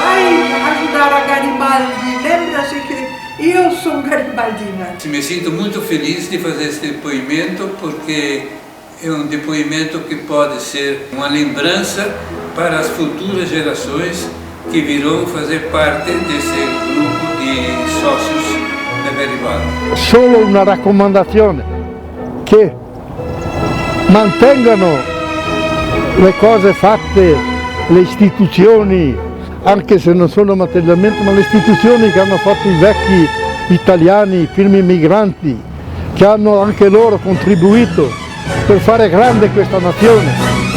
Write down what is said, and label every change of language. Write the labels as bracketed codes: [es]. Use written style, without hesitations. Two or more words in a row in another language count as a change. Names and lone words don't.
[pt] Vai ajudar a Garibaldi, lembra-se que eu sou garibaldina. Me sinto muito feliz de fazer esse depoimento porque é um depoimento que pode ser uma lembrança para as futuras gerações que virão fazer parte desse grupo de sócios da Garibaldi. [it] Solo una raccomandazione, che mantengano le cose fatte, le istituzioni, anche se non sono materialmente, ma le istituzioni che hanno fatto i vecchi italiani, i primi migranti, che hanno anche loro contribuito per fare grande questa nazione.